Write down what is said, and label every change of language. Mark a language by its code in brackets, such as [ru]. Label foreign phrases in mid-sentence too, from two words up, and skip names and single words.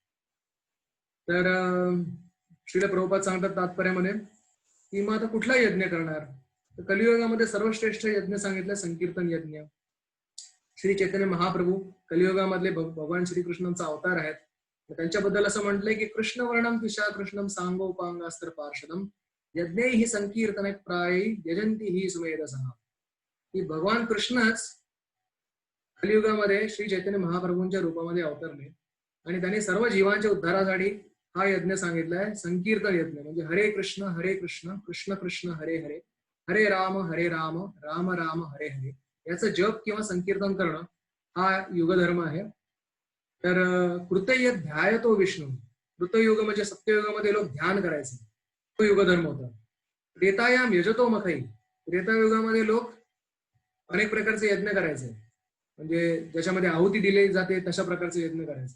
[mr] तर श्रील प्रभुपाद सांगतात तात्पर्यामध्ये की मग आता कुठला यज्ञ करणार? तर कलियुगामध्ये सर्वश्रेष्ठ यज्ञ सांगितलं संकीर्तन यज्ञ. श्री चैतन्य महाप्रभू कलियुगामधले भगवान श्रीकृष्णांचा अवतार आहेत. त्यांच्याबद्दल असं म्हटलंय की [sa] कृष्ण वर्णम पिशा कृष्णम सांगोपांगास्त्र पार्षदम यज्ञ ही संकीर्तन प्राय यजंती ही सुमेधसहा. [mr] की भगवान कृष्णच कलियुगामध्ये श्री चैतन्य महाप्रभूंच्या रूपामध्ये अवतरले आणि त्यांनी सर्व जीवांच्या उद्धारासाठी हा यज्ञ सांगितलाय संकीर्तन यज्ञ. [sa] म्हणजे हरे कृष्ण कृष्ण कृष्ण हरे हरे, हरे राम राम राम हरे हरे, [mr] याचं जप किंवा संकीर्तन करणं हा युगधर्म आहे. तर [sa] कृतय ध्यायतो विष्णू, [mr] कृतयुग म्हणजे सत्ययुगामध्ये लोक ध्यान करायचे, तो युगधर्म होता. [sa] त्रेतायाम यजतो मखई, [mr] त्रेतायुगामध्ये लोक अनेक प्रकारचे यज्ञ करायचे, म्हणजे ज्याच्यामध्ये आहुती दिली जाते तशा प्रकारचे यज्ञ करायचे.